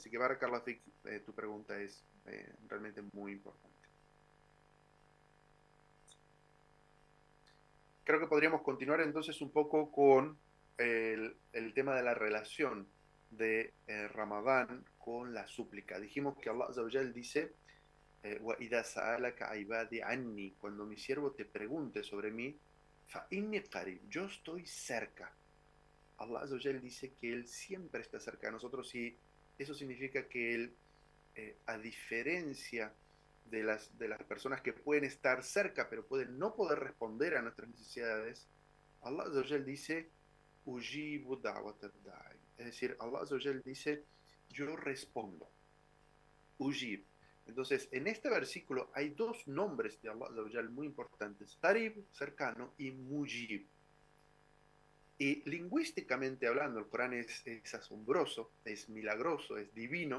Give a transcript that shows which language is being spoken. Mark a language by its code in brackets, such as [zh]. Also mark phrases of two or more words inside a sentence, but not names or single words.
[es] Así que [ar] بارك الله فيك, [es] tu pregunta es realmente muy importante. Creo que podríamos continuar entonces un poco con el tema de la relación de Ramadán con la súplica. Dijimos que [ar] الله عز وجل [es] dice [ar] وَإِذَا سَأَلَكَ عِبَادِي عَنِّي, [es] cuando mi siervo te pregunte sobre mí, [ar] فَإِنِّي قَرِيب, [es] yo estoy cerca. [ar] الله عز وجل [es] dice que Él siempre está cerca de nosotros, y eso significa que Él, a diferencia de las personas que pueden estar cerca pero pueden no poder responder a nuestras necesidades, [ar] الله عز وجل [es] dice [ar] أجيب دعوة الداعي, [es] es decir, [ar] الله عز وجل [es] dice yo respondo, Ujib. Entonces, en este versículo hay dos nombres de [ar] الله عز وجل [es] muy importantes: Qarib, cercano, y Mujib. Y lingüísticamente hablando, el Corán es asombroso, es milagroso, es divino.